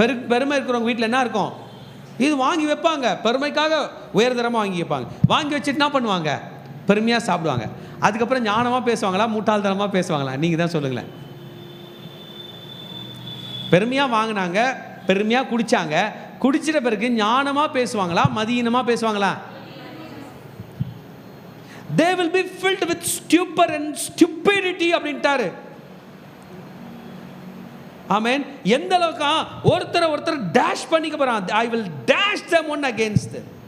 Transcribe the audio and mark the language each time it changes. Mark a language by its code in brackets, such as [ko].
[ta] பெருமை இருக்கிறவங்க வீட்டில் என்ன இருக்கும்? இது வாங்கி வைப்பாங்க, பெருமைக்காக உயர்தரமாக வாங்கி வைப்பாங்க. வாங்கி வச்சுட்டு என்ன பண்ணுவாங்க? பெருமையாக சாப்பிடுவாங்க. அதுக்கப்புறம் ஞானமாக பேசுவாங்களா, முட்டாள்தனமாக பேசுவாங்களா? நீங்கள் தான் சொல்லுங்களேன். பெருமையாக வாங்கினாங்க, பெருமையாக குடித்தாங்க, குடிச்சிட்ட பிறகு ஞானமாக பேசுவாங்களா, மதியீனமாக பேசுவாங்களா? [en] They will be filled with stupor and stupidity [ta] அப்படின்ட்டாரு. ஆமென். எந்த அளவுக்கு ஒருத்தர் டேஷ் பண்ணிக்க போறான். [en] I will dash them one against them.